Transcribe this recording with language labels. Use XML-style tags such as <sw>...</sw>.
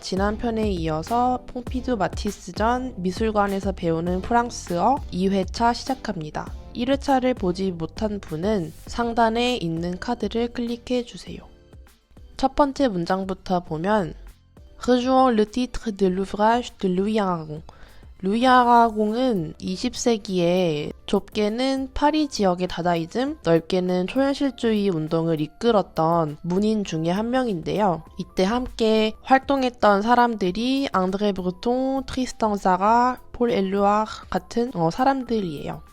<ko>지난 편에 이어서 퐁피두 마티스전 미술관에서 배우는 프랑스어 2회차 시작합니다. 1회차를 보지 못한 분은 상단에 있는 카드를 클릭해 주세요. 첫 번째 문장부터 보면</ko> <fr>Rejoins le titre de l'ouvrage de Louis Aragon.</fr> <ko>루이 아라공은 20세기에 좁게는 파리 지역의 다다이즘, 넓게는 초현실주의 운동을 이끌었던 문인 중에 한 명인데요. 이때 함께 활동했던 사람들이 앙드레 브루통, 트리스탄 자라, 폴 엘루아르 같은 사람들이에요.</ko>